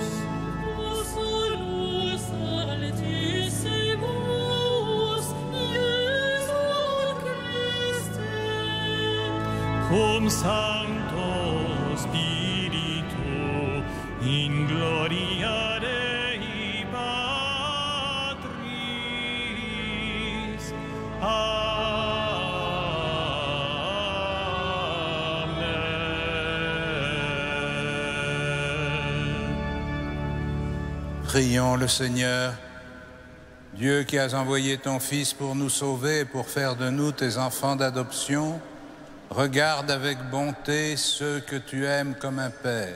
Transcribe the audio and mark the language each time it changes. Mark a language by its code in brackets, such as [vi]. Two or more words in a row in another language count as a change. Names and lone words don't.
[la] tu solus altissimus, Iesu Christe. cum Sancto Spiritu, in gloria Dei Patris. Amen. [fr] Prions le Seigneur, Dieu qui as envoyé ton Fils pour nous sauver et pour faire de nous tes enfants d'adoption, regarde avec bonté ceux que tu aimes comme un Père.